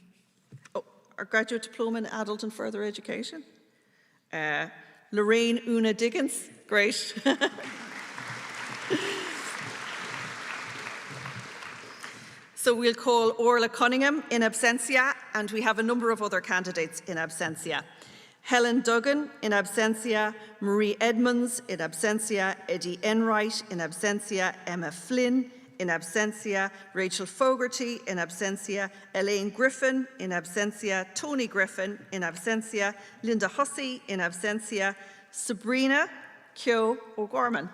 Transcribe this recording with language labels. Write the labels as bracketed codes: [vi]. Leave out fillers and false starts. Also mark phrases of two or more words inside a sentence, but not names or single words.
[en] Oh, our Graduate Diploma in Adult and Further Education. Lorraine Una Diggins, great. So we'll call Orla Cunningham in absentia, and we have a number of other candidates in absentia. Helen Duggan in absentia, Marie Edmonds in absentia, Eddie Enright in absentia, Emma Flynn in absentia, Rachel Fogarty in absentia, Elaine Griffin in absentia, Tony Griffin in absentia, Linda Hussey in absentia, Sabrina Kyo O'Gorman.